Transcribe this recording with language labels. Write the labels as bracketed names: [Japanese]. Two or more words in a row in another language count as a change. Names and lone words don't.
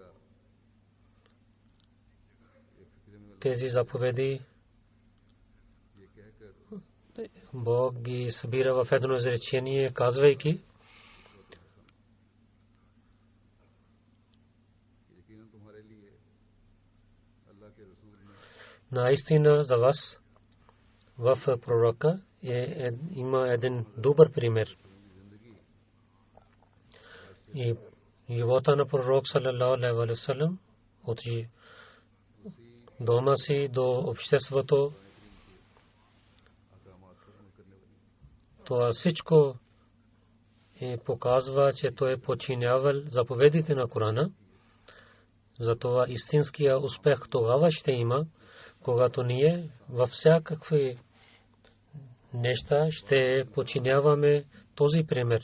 [Bulgarian] тези заповеди Бог ги събира в едно изречение, казвайки: наистина за вас в пророка има един добър пример. И живота на пророк [Arabic] صلى الله عليه وسلم [Bulgarian] от дома си до обществото, това всичко показва, че той подчинявал заповедите на Корана. Затова истинския успех тогава ще има, когато ние във всякакви неща ще подчиняваме този пример.